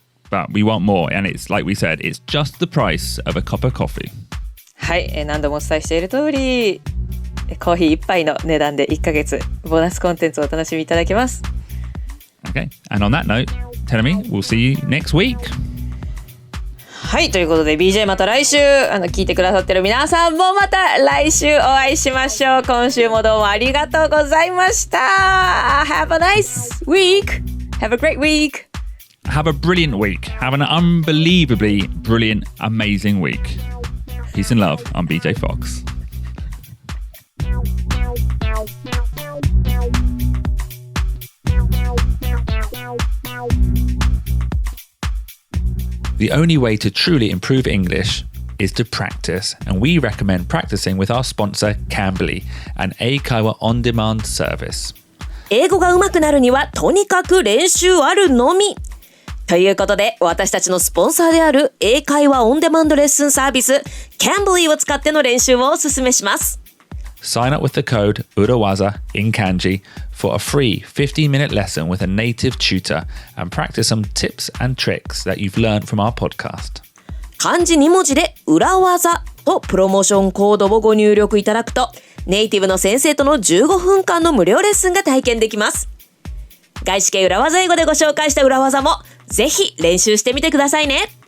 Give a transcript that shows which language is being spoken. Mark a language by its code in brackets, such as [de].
[en] But we want more, and it's like we said, it's just the price of a cup of coffee. [ja] はい、何度もお伝えしている通り、コーヒー1杯の値段で1ヶ月ボーナスコンテンツをお楽しみいただけます。 [en] Okay, and on that note, Teremi, we'll see you next week. [ja] はい、ということで BJ また来週聞いてくださってる皆さんもまた来週お会いしましょう。今週もどうもありがとうございました。 [en] Have a nice week. Have a great week. Have a brilliant week. Have an unbelievably brilliant, amazing week. Peace and love. I'm BJ Fox. The only way to truly improve English is to practice, and we recommend practicing with our sponsor, Cambly, an 英会話 on-demand service. [ja] 英語が上手くなるにはとにかく練習あるのみ。ということで、私たちのスポンサーである英会話オンデマンドレッスンサービス Cambly を使っての練習をお勧めします。 [en] Sign up with the code Urawaza in Kanji for a free 15-minute lesson with a native tutor and practice some tips and tricks that you've learned from our podcast. [ja] 漢字2文字で裏技とプロモーションコードをご入力いただくと、ネイティブの先生との15分間の無料レッスンが体験できます。外資系裏技英語でご紹介した裏技もぜひ練習してみてくださいね。